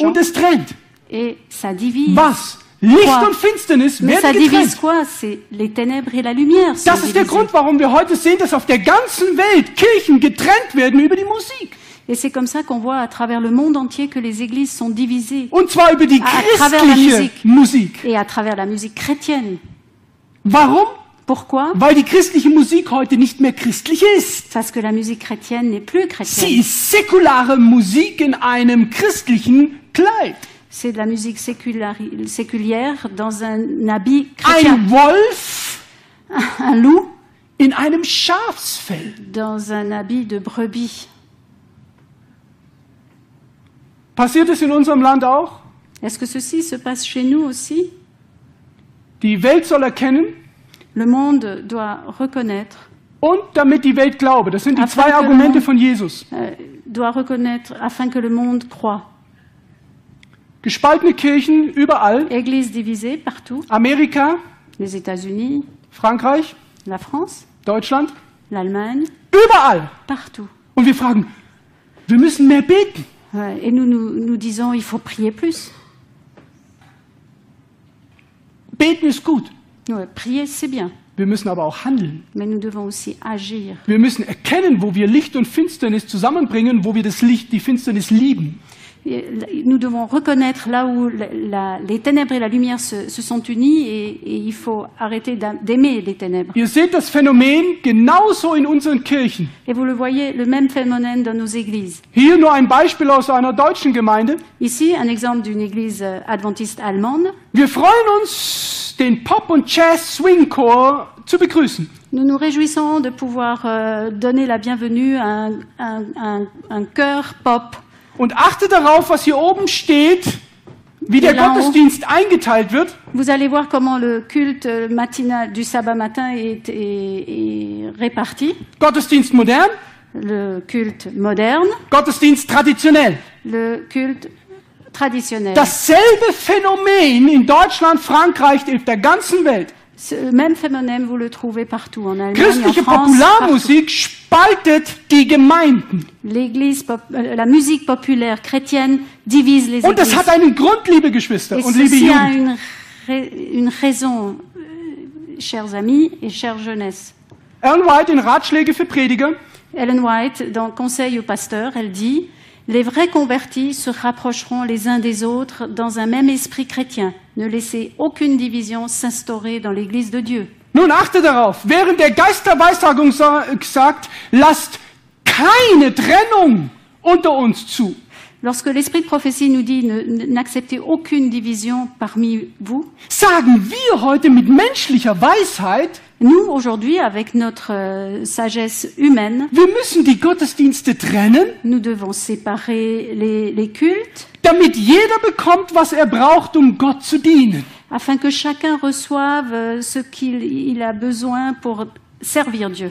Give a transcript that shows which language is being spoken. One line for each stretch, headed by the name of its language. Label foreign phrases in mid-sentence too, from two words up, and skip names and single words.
German: Und es trennt.
French: et ça divise.
German: Was? Licht
French: Quoi?
German: und Finsternis
French: Mais ça
German: werden
French: divise
German: getrennt.
French: quoi? C'est les ténèbres et la lumière. sont
German: Das ist der
French: divisées.
German: Grund, warum wir heute sehen, dass auf der ganzen Welt Kirchen getrennt werden über die Musik.
French: Et c'est comme ça qu'on voit à travers le monde entier que les églises sont divisées
German: Und zwar über die
French: À travers la
German: christliche
French: musique.
German: Musik.
French: et à travers la musique chrétienne.
German: Warum?
French: Pourquoi?
German: Weil die christliche Musik heute nicht mehr christlich ist.
French: Parce que la musique chrétienne n'est plus
German: Sie
French: chrétienne.
German: ist säkulare Musik in einem christlichen Kleid.
French: C'est de la musique séculière dans un habit chrétien.
German: Ein Wolf
French: Un loup
German: in einem Schafsfell.
French: dans un habit de brebis.
German: Passiert es in unserem Land auch?
French: Est-ce que ceci se passe chez nous aussi?
German: Die Welt soll erkennen
French: Le monde doit reconnaître,
German: und damit die Welt glaube. Das sind die
French: Afin
German: zwei
French: que le
German: Argumente
French: monde-
German: von Jesus.
French: doit reconnaître afin que le monde croie.
German: Gespaltene Kirchen überall.
French: Église divisée partout,
German: Amerika,
French: les États-Unis,
German: Frankreich,
French: la France,
German: Deutschland,
French: l'Allemagne,
German: überall.
French: partout.
German: Und wir fragen, wir müssen mehr beten.
French: Et nous disons, il faut prier plus.
German: Beten ist gut.
French: Ouais, prier, c'est bien,
German: Wir müssen aber auch handeln.
French: mais nous devons aussi agir.
German: Wir müssen erkennen, wo wir Licht und Finsternis zusammenbringen, wo wir das Licht, die Finsternis lieben.
French: Et nous devons reconnaître là où les ténèbres et la lumière se sont unies et il faut arrêter d'aimer les ténèbres.
German: Ihr seht das Phänomen genauso in unseren Kirchen.
French: Et vous le voyez, le même phénomène dans nos églises.
German: Hier nur ein Beispiel aus einer deutschen Gemeinde.
French: Ici, un exemple d'une église adventiste allemande.
German: Wir freuen uns, den Pop- und Jazz-Swing-Chor zu begrüßen.
French: Nous nous réjouissons de pouvoir donner la bienvenue à un chœur pop.
German: Und achte darauf, was hier oben steht, wie der Genau. Gottesdienst eingeteilt wird.
French: Vous allez voir comment le culte matinal du sabbat matin est réparti.
German: Gottesdienst modern,
French: Le culte moderne,
German: Gottesdienst traditionell.
French: le culte traditionnel.
German: Dasselbe Phänomen in Deutschland, Frankreich, auf der ganzen Welt.
French: Ce même phénomène, vous le trouvez partout en Allemagne,
German: Christliche
French: en France. Partout.
German: Popularmusik spaltet die Gemeinden.
French: La musique populaire chrétienne divise les
German: Und das
French: églises.
German: hat einen Grund, liebe Geschwister
French: Et
German: und liebe
French: ceci a
German: Jugend.
French: une raison, chers amis et chère jeunesse.
German: Ellen White in Ratschläge für Prediger.
French: Ellen White, dans Conseil aux pasteurs, elle dit « Les vrais convertis se rapprocheront les uns des autres dans un même esprit chrétien. Ne laissez aucune division s'instaurer dans l'Église de Dieu. »
German: Nun achte darauf, während der Geist der Weissagung sagt, lasst keine Trennung unter uns zu.
French: Lorsque l'esprit de prophétie nous dit n'acceptez aucune division parmi vous,
German: Sagen wir heute mit menschlicher Weisheit,
French: nous, aujourd'hui, avec notre sagesse humaine,
German: wir müssen die Gottesdienste trennen,
French: nous devons séparer les cultes
German: damit jeder bekommt, was er braucht, um Gott zu dienen.
French: afin que chacun reçoive ce qu'il a besoin pour servir Dieu.